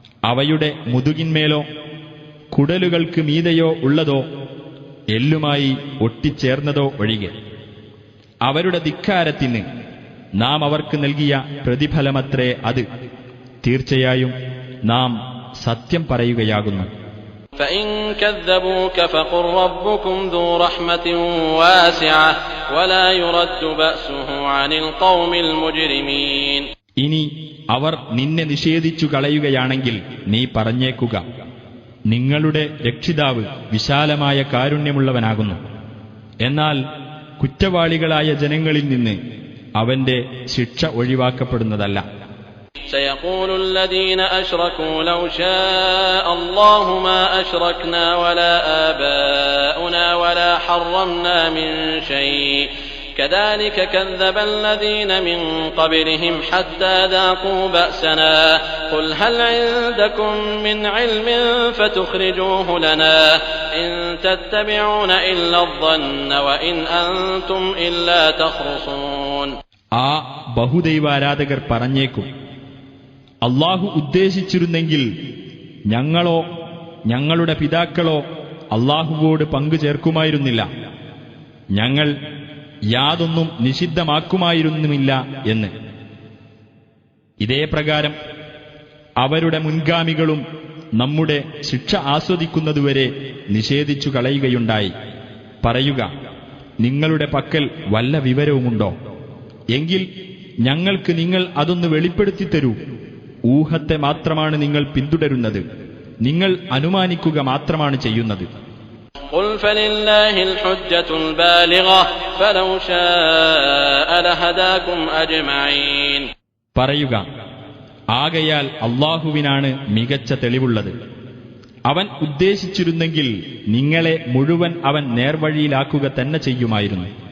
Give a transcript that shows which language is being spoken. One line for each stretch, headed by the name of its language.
Malayalam: അവയുടെ മുതുകിന്മേലോ കുടലുകൾക്ക് മീതെയോ ഉള്ളതോ എല്ലുമായി ഒട്ടിച്ചേർന്നതോ ഒഴികെ. അവരുടെ ധിക്കാരത്തിന് നാം അവർക്ക് നൽകിയ പ്രതിഫലമത്രേ അത്. തീർച്ചയായും നാം സത്യം പറയുകയാകുന്നു.
Arabic: فإن كذبوك فقل ربكم ذو رحمة واسعة ولا يرد بأسه عن القوم المجرمين.
Malayalam: ഇനി അവർ നിന്നെ നിഷേധിച്ചു കളയുകയാണെങ്കിൽ നീ പറഞ്ഞേക്കുക, നിങ്ങളുടെ രക്ഷിതാവ് വിശാലമായ കാരുണ്യമുള്ളവനാകുന്നു. എന്നാൽ കുറ്റവാളികളായ ജനങ്ങളിൽ നിന്ന് അവന്റെ ശിക്ഷ ഒഴിവാക്കപ്പെടുന്നതല്ല.
Arabic: سيقول الذين أشركوا لو شاء الله ما أشركنا ولا آباؤنا ولا حرمنا من شيء كذلك كذب الذين من قبلهم حتى ذاقوا بأسنا قل هل عندكم من علم فتخرجوه لنا إن تتبعون إلا الظن وإن أنتم إلا تخرصون.
Malayalam: ആ ബഹുദൈവാരാധകർ പറഞ്ഞേക്കും, അല്ലാഹു ഉദ്ദേശിച്ചിരുന്നെങ്കിൽ ഞങ്ങളോ ഞങ്ങളുടെ പിതാക്കളോ അല്ലാഹുവോട് പങ്കു ചേർക്കുമായിരുന്നില്ല, ഞങ്ങൾ യാതൊന്നും നിഷിദ്ധമാക്കുമായിരുന്നുമില്ല എന്ന്. ഇതേ പ്രകാരം അവരുടെ മുൻഗാമികളും നമ്മുടെ ശിക്ഷ ആസ്വദിക്കുന്നതുവരെ നിഷേധിച്ചു കളയുകയുണ്ടായി. പറയുക, നിങ്ങളുടെ പക്കൽ വല്ല വിവരവുമുണ്ടോ? എങ്കിൽ ഞങ്ങൾക്ക് നിങ്ങൾ അതൊന്ന് വെളിപ്പെടുത്തി തരൂ. ഊഹത്തെ മാത്രമാണ് നിങ്ങൾ പിന്തുടരുന്നത്, നിങ്ങൾ അനുമാനിക്കുക മാത്രമാണ് ചെയ്യുന്നത്.
Arabic: قل فلله الحجة البالغة فلو شاء لهداكم أجمعين.
Malayalam: പറയുക, ആകയാൽ അല്ലാഹുവിനാണ് മികച്ച തെളിവുള്ളത്. അവൻ ഉദ്ദേശിച്ചിരുന്നെങ്കിൽ നിങ്ങളെ മുഴുവൻ അവൻ നേർവഴിയിലാക്കുക തന്നെ ചെയ്യുമായിരുന്നു.